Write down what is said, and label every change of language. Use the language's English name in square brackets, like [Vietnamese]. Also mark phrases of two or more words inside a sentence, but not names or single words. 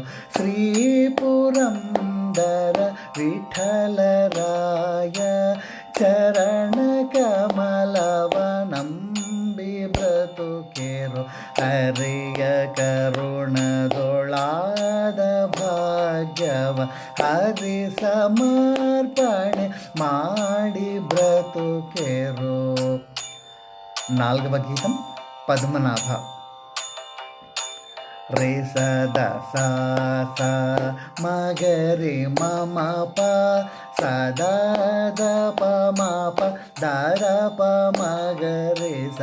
[Kannada] ಶ್ರೀ ಪುರಂದರ ವಿಠಲರಾಯ ಚರಣ ಕಮಲವ ನಂಬಿ ಬ್ರತುಕೇರು. ಹರಿಯ ಕರುಣದೊಳಾದ ಭಾಗ್ಯವ ಹರಿ ಸಮರ್ಪಣೆ ಮಾಡಿ ಬ್ರತುಕೇರು. [Telugu] 4వ గీతం పద్మనాభ. రే స ద స స మ గ రే మ మ ప స ద ద ప మ ప ద ద ప మ గ రే స.